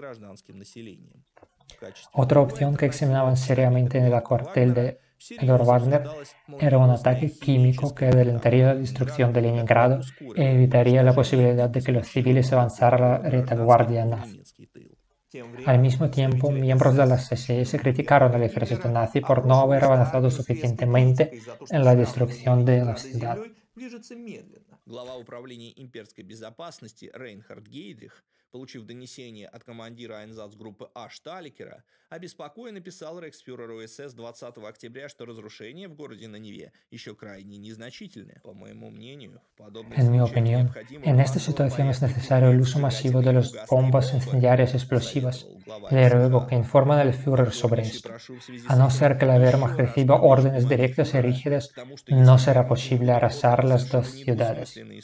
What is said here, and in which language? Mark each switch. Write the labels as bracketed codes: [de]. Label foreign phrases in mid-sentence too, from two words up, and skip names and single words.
[es] Otra opción que examinaban seriamente en el cuartel de Edward Wagner era un ataque químico que adelantaría la destrucción de Leningrado e evitaría la posibilidad de que los civiles avanzaran a la retaguardia nazi. Al mismo tiempo, miembros de las SS criticaron al ejército nazi por no haber avanzado suficientemente en la destrucción de la ciudad. [ru] Глава управления имперской безопасности Рейнхард Гейдрих, получив донесение от командира Айнзацгруппы А. Шталикера, обеспокоенно писал рейхсфюреру СС 20 октября, что разрушения в городе на Неве еще крайне незначительны. По моему мнению, [es] En mi opinión, en esta situación es necesario el uso masivo de las bombas incendiarias explosivas. Le ruego que informen al Führer sobre esto. A no ser que la Wehrmacht reciba órdenes directas y rígidas, no será posible arrasar las dos ciudades.